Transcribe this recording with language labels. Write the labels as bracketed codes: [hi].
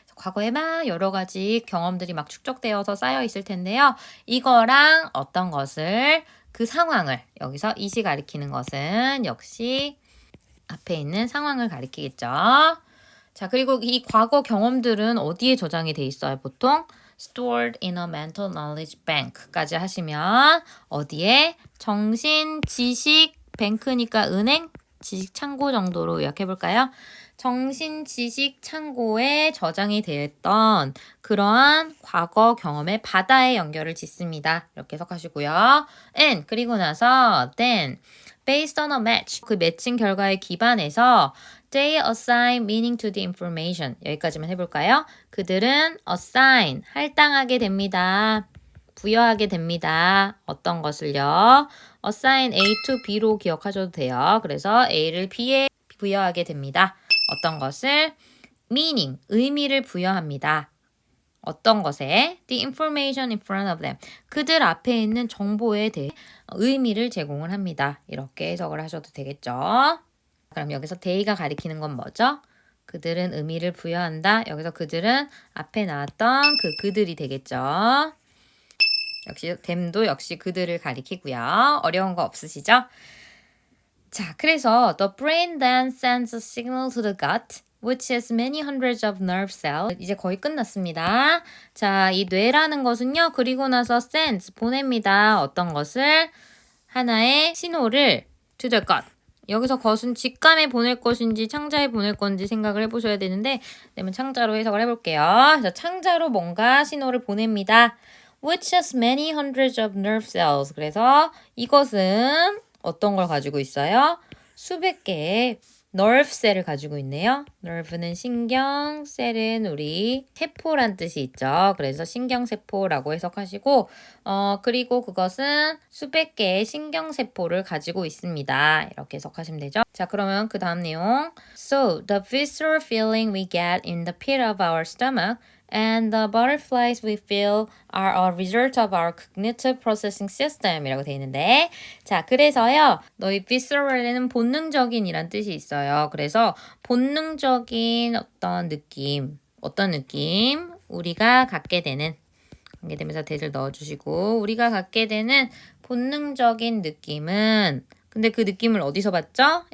[ko] 과거에 막 여러 가지 경험들이 막 축적되어서 쌓여 있을 텐데요. 이거랑 어떤 것을, 그 상황을, 여기서 이시 가리키는 것은 역시 앞에 있는 상황을 가리키겠죠. 자, 그리고 이 과거 경험들은 어디에 저장이 돼 있어요? 보통 [en] stored in a mental knowledge bank까지 [ko] 하시면 어디에? 정신 지식 뱅크니까 은행, 지식 창고 정도로 요약해 볼까요? 정신 지식 창고에 저장이 되었던 그러한 과거 경험의 바다에 연결을 짓습니다. 이렇게 해석하시고요. [en] and [ko] 그리고 나서 [en] then based on a match, [ko] 그 매칭 결과에 기반해서 [en] they assign meaning to the information. [ko] 여기까지만 해볼까요? 그들은 assign, 할당하게 됩니다. 부여하게 됩니다. 어떤 것을요? [en] assign A to B로 [ko] 기억하셔도 돼요. 그래서 A를 B에 부여하게 됩니다. 어떤 것을? meaning, 의미를 부여합니다. 어떤 것에 [en] the information in front of them. [ko] 그들 앞에 있는 정보에 대해 의미를 제공을 합니다. 이렇게 해석을 하셔도 되겠죠. 그럼 여기서 they가 가리키는 건 뭐죠? 그들은 의미를 부여한다. 여기서 그들은 앞에 나왔던 그들이 되겠죠. 역시 them도 역시 그들을 가리키고요. 어려운 거 없으시죠? 자, 그래서 [en] the brain then sends a signal to the gut, which has many hundreds of nerve cells. [ko] 이제 거의 끝났습니다. 자, 이 뇌라는 것은요. 그리고 나서 sends, 보냅니다. 어떤 것을? 하나의 신호를 [en] to the gut. [ko] 여기서 것은 직감에 보낼 것인지 창자에 보낼 건지 생각을 해보셔야 되는데 그러면 창자로 해석을 해볼게요. 그래서 창자로 뭔가 신호를 보냅니다. [en] Which has many hundreds of nerve cells. [ko] 그래서 이것은 어떤 걸 가지고 있어요? 수백 개의 nerve cell을 가지고 있네요. nerve는 신경, cell은 우리 세포란 뜻이 있죠. 그래서 신경세포라고 해석하시고 그리고 그것은 수백 개의 신경세포를 가지고 있습니다. 이렇게 해석하시면 되죠. 자, 그러면 그 다음 내용. [en] So, the visceral feeling we get in the pit of our stomach and the butterflies we feel are a result of our cognitive processing system [ko] 이라고 되어 있는데 자, 그래서요. 너희 visceral에는 본능적인 이란 뜻이 있어요. 그래서 본능적인 어떤 느낌 우리가 갖게 되는 관계되면서 대를 넣어주시고 우리가 갖게 되는 본능적인 느낌은 근데 그 느낌을 어디서 받죠?